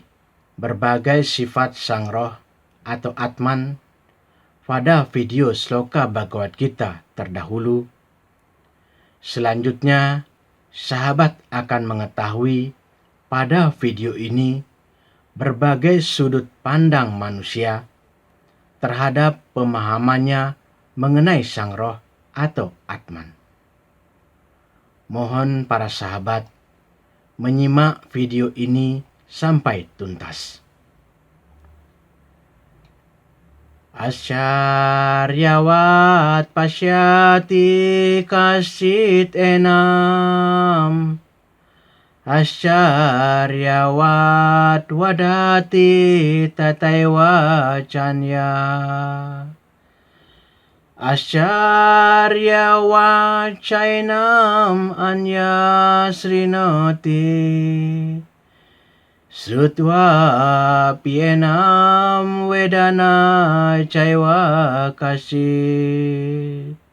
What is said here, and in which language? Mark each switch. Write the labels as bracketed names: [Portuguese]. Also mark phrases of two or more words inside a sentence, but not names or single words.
[Indonesian] berbagai sifat Sang Roh atau Atman pada video Sloka Bhagavad Gita terdahulu, selanjutnya sahabat akan mengetahui pada video ini berbagai sudut pandang manusia terhadap pemahamannya mengenai Sang Roh atau Atman. Mohon para sahabat menyimak video ini sampai tuntas. [Sanskrit] Asyaryavat pasyati kasit enam, asyaryavat wadati tataiwa chanya, asyaryavat chainam anya srinoti, Srutva pienam vedana caiva kasit.